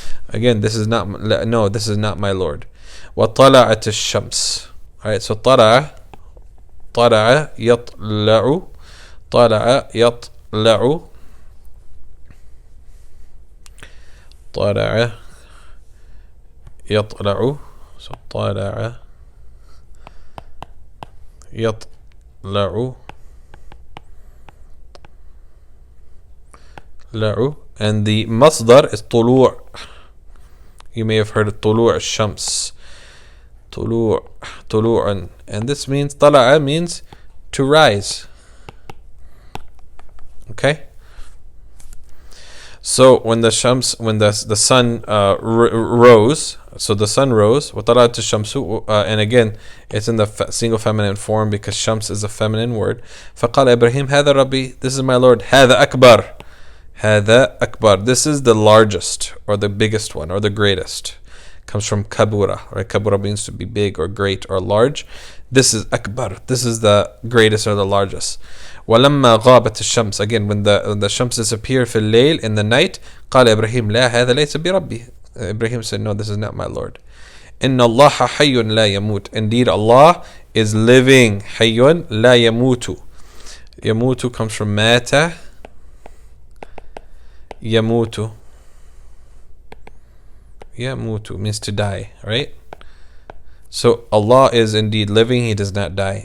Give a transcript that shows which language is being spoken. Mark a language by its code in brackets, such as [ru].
[en] Again, this is not my Lord. [ar] وطلعت الشمس. [en] Alright, so [ar] طلع يطلع, طلع يطلع, طلع يطلع, [en] so [ar] طلع يطلع لعو, [en] and the masdar is [ar] طلوع. [en] You may have heard of [ar] طلوع الشمس, طلوعا, [en] and this means [ar] طلع [en] means to rise. Okay? So when the sun rose, so the sun rose, [ar] وطلعت الشمس, [en] and again it's in the single feminine form because shams is a feminine word. [ar] فقال إبراهيم هذا ربي, [en] this is my Lord. [ar] هذا أكبر, هذا أكبر, [en] this is the largest or the biggest one or the greatest. Comes from kabura, right? Kabura means to be big or great or large. This is akbar, this is the greatest or the largest. [ar] ولما غابت الشمس, [en] again when the shams disappear [ar] في الليل, [en] in the night, [ar] قال إبراهيم لا, هذا ليس بربي. [en] Ibrahim said, no, this is not my Lord. [ar] إن الله حي لا يموت, [en] indeed Allah is living. [ar] حي لا يموت. يموت [en] comes from [ar] مات يموت. [en] يموت means to die, right? So Allah is indeed living, He does not die.